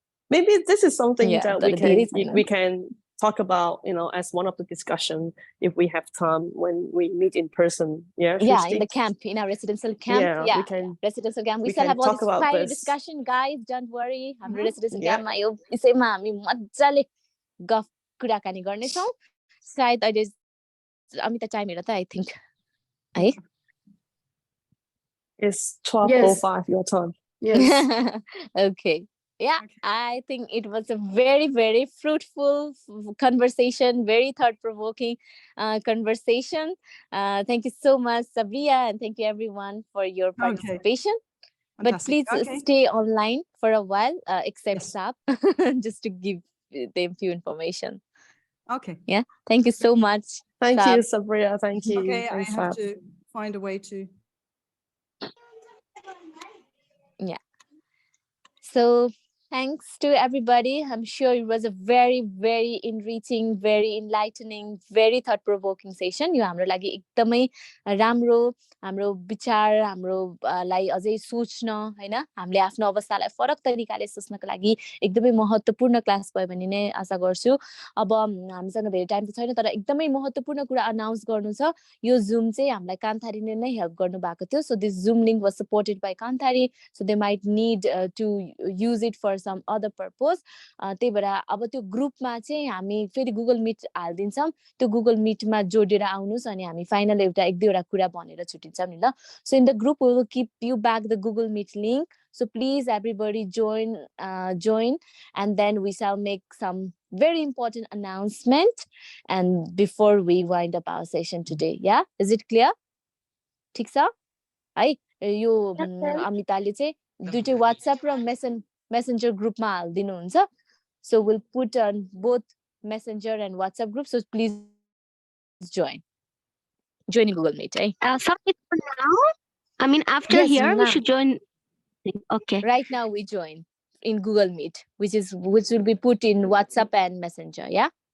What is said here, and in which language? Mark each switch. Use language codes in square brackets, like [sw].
[en] Maybe this is something Yeah, that we can talk about, you know, as one of the discussion if we have time when we meet in person. Yeah, yeah, in the camp, in our residential camp. Yeah, we can, residential camp. We still have all this Friday discussion, guys. Don't worry. [ne] हाम्रो [en] residential camp [ne] मा यो विषयमा हामी मज्जाले गफ कुराकानी गर्नेछौँ. सायद अहिले अमिता टाइम हेर त [en] I think [ne] है. [en] It's 12:05 your time. Yes. Okay. Yeah, I think it was a very, very fruitful conversation, very thought-provoking conversation. Thank you so much, Sabriye, and thank you everyone for your participation. But please stay online for a while, except Sab, just to give them few information. Okay. Yeah, thank you so much. Thank you, Sabriye. Thank you. Okay, thanks, I have to find a way to. Yeah. So thanks to everybody. I'm sure it was a very, very enriching, very enlightening, very thought-provoking session. [ne] यो हाम्रो लागि एकदमै राम्रो हाम्रो विचार हाम्रो लाई अझै सोच्न हैन हामीले आफ्नो अवस्थालाई फरक तरिकाले सोच्नको लागि एकदमै महत्त्वपूर्ण क्लास भयो भन्ने नै आशा गर्छु. अब हामीसँग धेरै टाइम त छैन तर एकदमै महत्त्वपूर्ण कुरा अनाउन्स गर्नु छ. यो जुम चाहिँ हामीलाई कान्थारीले नै हेल्प गर्नु भएको थियो. [en] So this Zoom link was supported by Kanthari, so they might need to use it for some other purpose. [ne] त्यही भएर अब त्यो ग्रुपमा चाहिँ हामी फेरि गुगल मिट हाल्दिन्छौँ. त्यो गुगल मिटमा जोडेर आउनुस् अनि हामी फाइनल एउटा एक दुईवटा कुरा भनेर छुटिन्छौँ नि ल. [en] So in the group we will keep you back the Google Meet link. So please everybody join and then we shall make some very important announcement and before we wind up our session today. Yeah, is it clear? [ne] ठीक छ है यो अमिताले चाहिँ दुईटै WhatsApp र Messenger group ma haldinu huncha. [en] So we'll put on both Messenger and WhatsApp group. So please join in Google Meet. Sorry for now. I mean, after here we should join. Okay. Right now we join in Google Meet, which will be put in WhatsApp and Messenger. Yeah.